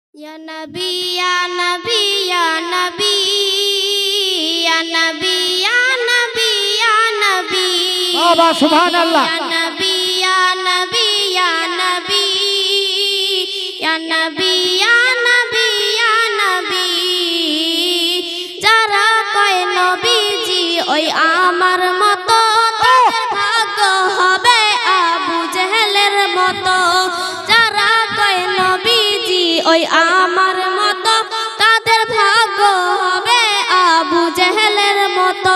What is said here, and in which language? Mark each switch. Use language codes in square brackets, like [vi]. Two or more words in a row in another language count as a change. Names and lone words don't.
[ar] يا نبي، يا نبي، يا نبي، يا نبي، يا نبي، يا نبي. بابا سبحان الله. يا نبي، يا نبي، يا نبي، يا نبي، يا نبي، يا نبي. [bn] যারা কয় নবীজি ওই আমার মতো তাদের ভাগ্য হবে আবু জেহেলের মতো। যারা কয় নবীজি ওই আমার মতো তাদের ভাগ্য হবে আবু জেহেলের মতো।